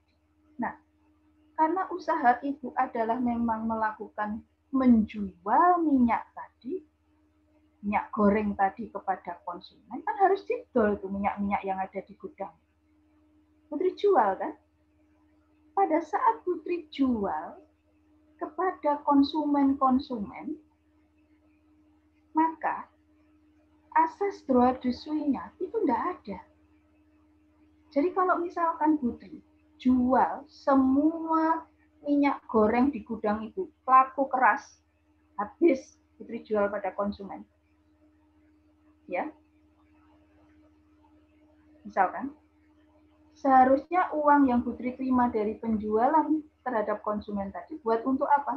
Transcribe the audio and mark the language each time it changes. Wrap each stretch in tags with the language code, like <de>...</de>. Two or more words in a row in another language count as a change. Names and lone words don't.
<id>Nah, karena usaha ibu adalah memang melakukan menjual minyak tadi, minyak goreng tadi kepada konsumen, kan harus didol itu minyak-minyak yang ada di gudang. Putri jual kan? Pada saat Putri jual kepada konsumen-konsumen, maka asas</id> <fr>droit de suite-</fr> <id>nya itu tidak ada. Jadi kalau misalkan Putri jual semua minyak goreng di gudang ibu, laku keras, habis Putri jual pada konsumen. Ya. Misalkan, seharusnya uang yang Putri terima dari penjualan terhadap konsumen tadi buat untuk apa?</id>